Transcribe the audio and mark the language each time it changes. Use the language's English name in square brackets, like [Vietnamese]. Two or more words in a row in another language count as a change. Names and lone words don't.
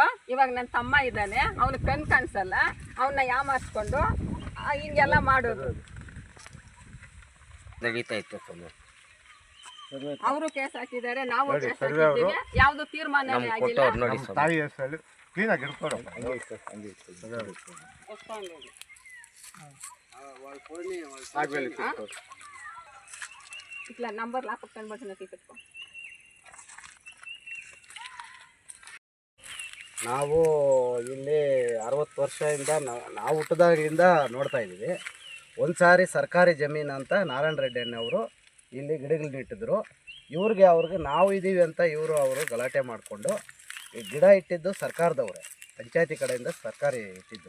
[Kannada] ಇವಾಗ ನನ್ನ ತಮ್ಮ ಇದ್ದಾನೆ, ಅವನ ಕಣ್ ಕಾಣಿಸಲ್ಲ, ಅವನ್ನ ಯಾಮಾರಿಸ್ಕೊಂಡು ಹಿಂಗೆಲ್ಲ ಮಾಡೋದು ನಡೀತಾ ಇತ್ತು. ಅವರು ಕೇಸ್ ಹಾಕಿದ್ದಾರೆ, ನಾವು ಕೇಸ್ ಹಾಕಿದ್ದೀವಿ. ಯಾವ್ದು ತೀರ್ಮಾನ ಆಗಿಲ್ಲ. ತಾಯಿ ಹೆಸರಲ್ಲಿ ಕ್ಲೀನಾಗಿ ಇಟ್ಕೊಡೋ. [Telugu] ఇట్లా నంబర్ లాపక్ కనబడుతున్న తీసుకో. [Kannada] ನಾವು ಇಲ್ಲಿ 60 ವರ್ಷದಿಂದ ನಾವು ಹುಟ್ಟಿದಾಗಿಂದ ನೋಡ್ತಾ ಇದ್ದೀವಿ. ಒಂದು ಸಾರಿ ಸರ್ಕಾರಿ ಜಮೀನು ಅಂತ ನಾರಾಯಣ ರೆಡ್ಡಿ ಅಣ್ಣವರು ಇಲ್ಲಿ ಗಿಡಗಳನ್ನ ಇಟ್ಟಿದ್ರು. ಅವ್ರಿಗೆ ನಾವು ಇದ್ದೀವಿ ಅಂತ ಅವರು ಗಲಾಟೆ ಮಾಡಿಕೊಂಡು ಈ ಗಿಡ ಇಟ್ಟಿದ್ದು ಸರ್ಕಾರದವ್ರೆ, ಪಂಚಾಯತಿ ಕಡೆಯಿಂದ ಸರ್ಕಾರಿ ಇಟ್ಟಿದ್ದು.